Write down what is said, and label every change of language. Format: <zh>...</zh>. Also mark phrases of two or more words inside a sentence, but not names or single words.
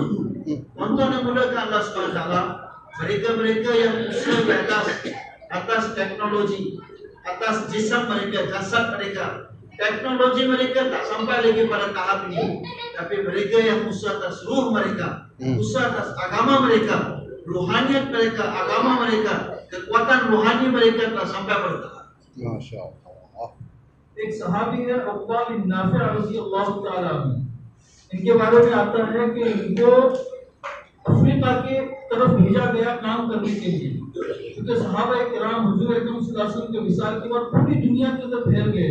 <ms>Tuan-tuan yang muliakan Allah SWT, mereka yang usaha di atas teknologi, atas jisam mereka, jasad mereka, teknologi mereka tak sampai lagi pada tahap ini, tapi mereka yang usaha atas ruh mereka, usaha atas agama mereka, ruhaniyat mereka, agama mereka, kekuatan ruhani mereka telah sampai pada tahap.</ms> <ar>Masya Allah.</ar> <hi>एक सहाबी है उक़बा बिन नाफ़िअ</hi> <ar>رضي الله تعالى عنه,</ar> <hi>इनके बारे में आता है कि इनको अफ्रीका के तरफ भेजा गया काम करने के लिए, क्योंकि सहाबा किराम हुजूर अकरम</hi> <ar>صلى الله عليه وسلم</ar> <hi>के विसाल के बाद पूरी दुनिया के अंदर फैल गए।</hi>